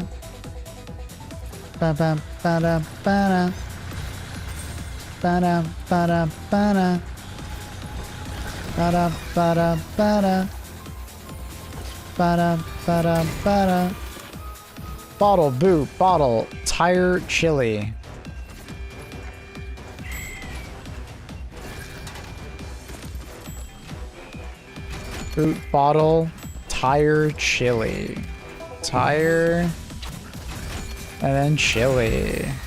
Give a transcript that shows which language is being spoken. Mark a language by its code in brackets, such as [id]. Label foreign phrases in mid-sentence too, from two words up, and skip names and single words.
[en] Ba-bum, ba-dum, ba-dum. Ba-dum, ba-dum, ba-dum. Ba-dum, ba-dum, ba-dum. Ba-dum, ba-dum, ba-dum. Bottle, boot, bottle, tire, chili. Boot, bottle, tire, chili. Tire, and then chili.